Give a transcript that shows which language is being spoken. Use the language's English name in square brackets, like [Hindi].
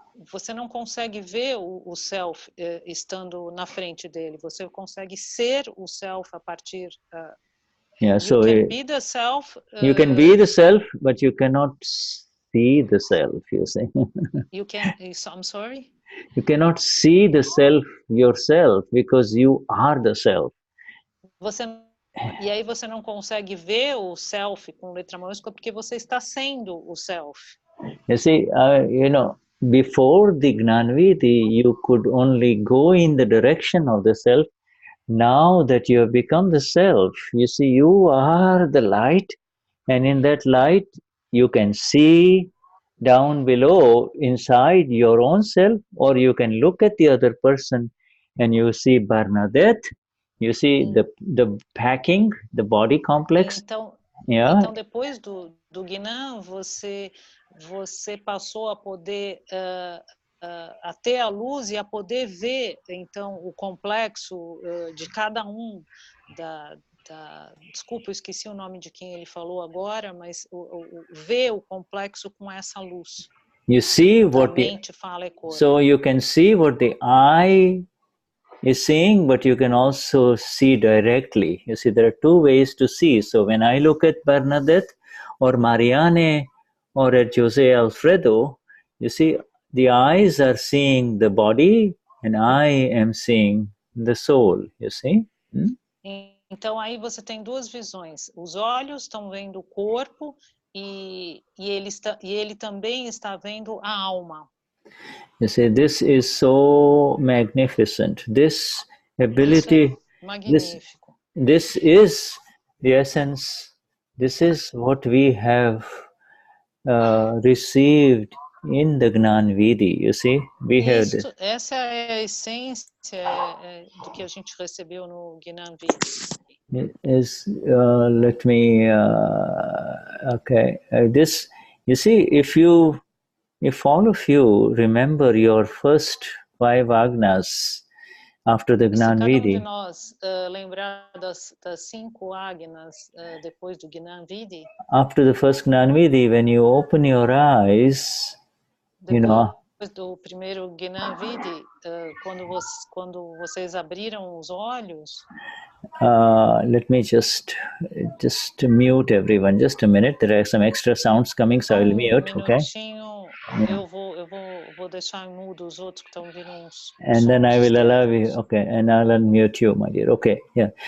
[Portuguese] você não consegue ver o self estando na frente dele. Você consegue ser o self a partir. [English] You can be the self. You can be the self, but you cannot see the self. You see. I'm sorry. You cannot see the self yourself because you are the self. [Portuguese] E aí você não consegue ver o self com letra maiúscula porque você está sendo o self. [English] You see, before the Gnanvi, you could only go in the direction of the self. Now that you have become the self, you see, you are the light, and in that light, you can see down below inside your own self, or you can look at the other person and you see Bernadette, you see the packing, the body complex. [Portuguese] Então, [English] Yeah. [Portuguese] Então, depois do Gnan, você passou a poder a ter a luz e a poder ver, então, o complexo de cada um desculpa, eu esqueci o nome de quem ele falou agora, mas ver o complexo com essa luz. [English] You see [Portuguese] Da [English] what [Portuguese] mente, fala e corpo. [English] so you can see what the eye is seeing, but you can also see directly. You see, there are two ways to see. So when I look at Bernadette or Marianne or at Jose Alfredo, you see, the eyes are seeing the body and I am seeing the soul, you see. [Portuguese] Então aí você tem duas visões. Os olhos estão vendo o corpo e ele também está vendo a alma. [English] You see, this is so magnificent. This ability, [Portuguese] magnífico. [English] This is the essence. This is what we have received in the Gnan Vidi. You see, [Portuguese] essa é a essência do que a gente recebeu no Gnan Vidi. [English] Let me. Okay, this. You see, if all of you remember your first 5 Agnas after the Gnan Vidi. [Portuguese] Se cada de nós lembrar das 5 Agnas depois do Gnan Vidi. [English] After the first Gnan Vidi, when you open your eyes, [Portuguese] depois do primeiro Gnan Vidi, quando vocês abriram os olhos. [English] Let me just mute everyone. Just a minute. There are some extra sounds coming, so I will mute. Okay. [Portuguese] Eu vou deixar mudo os outros que estão vindo uns. [English] And then I will allow you. Okay, and I'll unmute you, my dear. Okay, yeah.